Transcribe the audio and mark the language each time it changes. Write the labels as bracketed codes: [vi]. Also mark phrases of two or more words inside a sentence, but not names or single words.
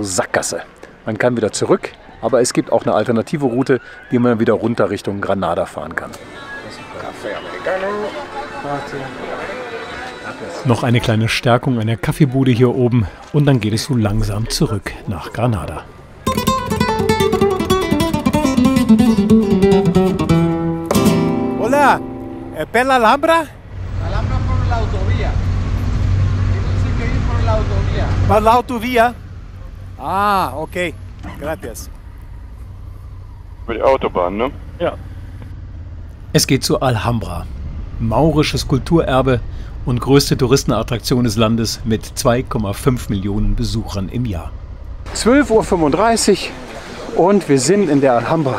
[de] Hier ist also Sackgasse. Man kann wieder zurück Aber es gibt auch eine alternative Route, wie man wieder runter Richtung Granada fahren kann. Noch eine kleine Stärkung einer Kaffeebude hier oben und dann geht es so langsam zurück nach Granada. [es] Hola, ¿per la Alhambra? Alhambra por la autovía. Tienes que ir por la autovía. ¿Para la autovía? Ah, okay. Gracias. [de] Über die Autobahn, ne? Ja. Es geht zur Alhambra, maurisches Kulturerbe und größte Touristenattraktion des Landes mit 2,5 Millionen Besuchern im Jahr. 12:35 Uhr und wir sind in der Alhambra.